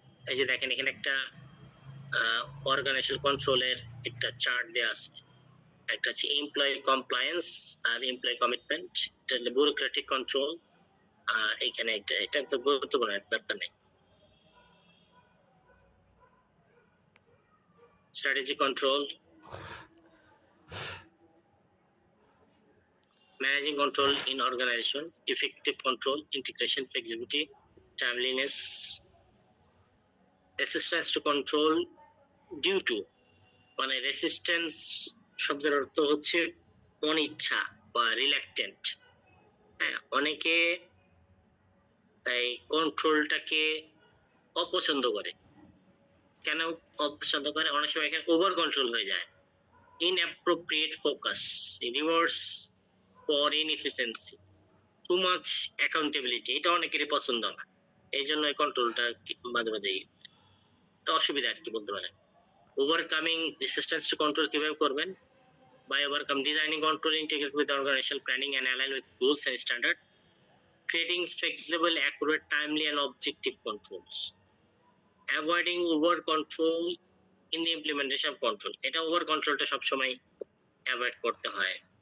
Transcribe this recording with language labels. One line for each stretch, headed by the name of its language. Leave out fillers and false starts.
Bangla: এই যে দেখেন এখানে একটা অর্গানাইজেশনাল কন্ট্রোলের একটা চার্ট দেওয়া আছে। একটা হচ্ছে এমপ্লয়ি কমপ্লায়েন্স আর এমপ্লয়ি কমিটমেন্ট, এটা হলো ব্যুরোক্রেটিক কন্ট্রোল। আর এখানে এটা তো গুরুত্বপূর্ণ, দরকার নেই।
English: strategy control, managing control in organization, effective control, integration, flexibility, timeliness, resistance to control due to,
Bangla: মানে রেসিস্ট্যান্স শব্দের অর্থ হচ্ছে অনিচ্ছা বা রিল্যাক্টেন্ট। হ্যাঁ, অনেকে এই কন্ট্রোলটাকে অপছন্দ করে। কেন অপছন্দ করে? অনেক সময় এখানে ওভার কন্ট্রোল হয়ে যায়।
English: inappropriate focus, rewards for inefficiency, too much accountability, এটা অনেকেরই পছন্দ না।
Bangla: এই জন্য এই কন্ট্রোলটা মাঝে মাঝে অসুবিধা আর কি বলতে পারেন।
English: overcoming resistance to control
Bangla: কিভাবে করবেন?
English: By overcome designing control integrated with organizational planning and align with goals and standard, creating flexible, accurate, timely and objective controls, avoiding over control in the implementation of control,
Bangla: এটা over কন্ট্রোলটা সবসময় avoid করতে হয়।